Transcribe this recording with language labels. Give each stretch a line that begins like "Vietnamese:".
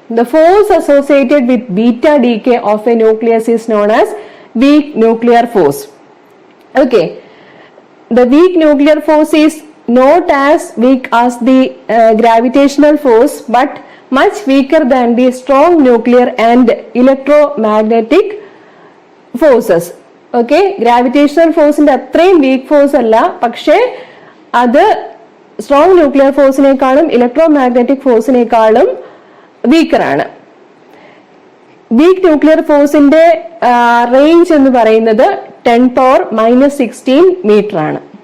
English: The force associated with beta decay of a nucleus is known as weak nuclear force. Okay, the weak nuclear force is not as weak as the gravitational force but much weaker than the strong nuclear and electromagnetic forces.
Malayalam: Okay, gravitational force ന്റെ അത്രയും week force അല്ല, പക്ഷേ അത് strong nuclear ഫോഴ്സിനേക്കാളും electromagnetic ഫോഴ്സിനേക്കാളും വീക്കറാണ്. Weak nuclear ഫോഴ്സിന്റെ range എന്ന് പറയുന്നത് 10⁻⁻16 metre ആണ്.